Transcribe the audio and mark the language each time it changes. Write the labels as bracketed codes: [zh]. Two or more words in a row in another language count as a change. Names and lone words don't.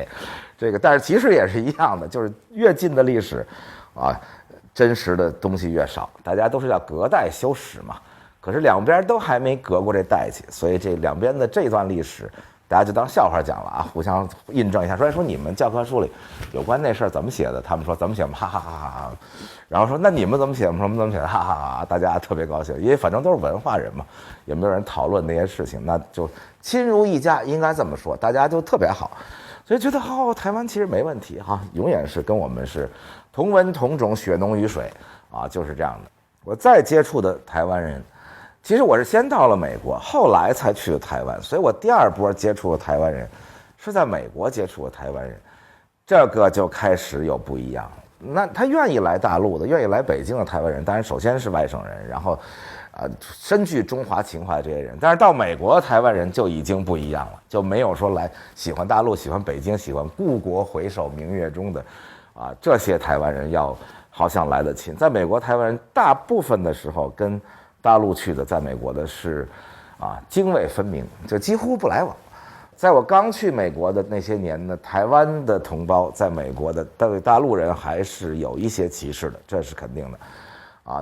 [zh] 這個但是其實也是一樣的，就是越近的歷史，啊，真實的東西越少，大家都是要隔代修史嘛。可是兩邊都還沒隔過這代去，所以這兩邊的這段歷史，大家就當笑話講了啊，互相印證一下，說你們教科書裡有關那事兒怎麼寫的？他們說怎麼寫嘛，哈哈哈哈。然後說那你們怎麼寫？我们说我们怎麼寫？哈哈哈！大家特別高興，因為反正都是文化人嘛，也沒有人討論那些事情，那就親如一家，應該這麼說，大家就特別好，所以覺得台灣其實沒問題哈，永遠是跟我們是同文同種，血濃於水啊，就是這樣的。我再接觸的台灣人，其實我是先到了美國，後來才去的台灣，所以我第二波接觸的台灣人是在美國接觸的台灣人，這個就開始有不一樣了。那他願意來大陸的，願意來北京的台灣人，當然首先是外省人，然後深具中華情懷這些人，但是到美國的台灣人就已經不一樣了，就沒有說來喜歡大陸、喜歡北京、喜歡故國回首明月中的這些台灣人要好像來得親。在美国，台灣人大部分的時候跟大陸去的，在美國的是涇渭分明，就幾乎不來往。在我剛去美國的那些年呢，台灣的同胞在美国的对大陸人還是有一些歧視的，这是肯定的。